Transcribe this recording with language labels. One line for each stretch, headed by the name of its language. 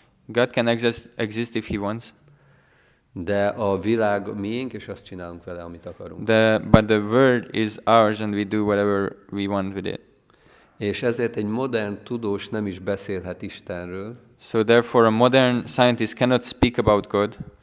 English: God can exist if He wants,
Hungarian: de a világ miénk, és azt csinálunk vele, amit akarunk.
English: but the world is ours and we do whatever we want with it.
Hungarian: És ezért egy modern tudós nem is beszélhet Istenről,
English: So therefore a modern scientist cannot speak about God,